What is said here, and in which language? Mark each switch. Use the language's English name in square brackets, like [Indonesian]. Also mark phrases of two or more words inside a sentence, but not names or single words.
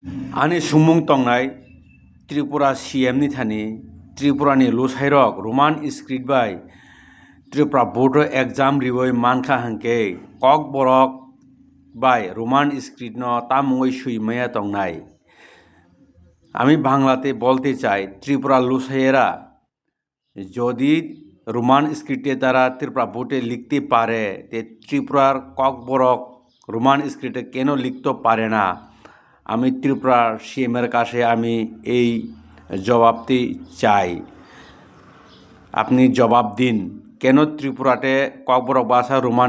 [Kok Borok] Ani sumung tongnai Tripura CM ni thani Tripura ni losairok [English] Roman script [Kok Borok] bai Tripura [English] board exam [Kok Borok] riboi mankha hangke kok borok bai [English] Roman script [Kok Borok] no tamungoi suimaya tongnai আমি [Bangla] বাংলাতে বলতে চাই ত্রিপুরা লোসাইয়েরা যদি রোমান স্ক্রিপ্টে তারা ত্রিপুরা বোর্ডে লিখতে পারে তে ত্রিপুরার ককবরক রোমান স্ক্রিপ্টে কেন লিখতে পারে না আমি ত্রিপুরার সিএমের কাছে আমি এই জবাবটি চাই আপনি জবাব দিন কেন ত্রিপুরাতে ককবরক ভাষা রোমান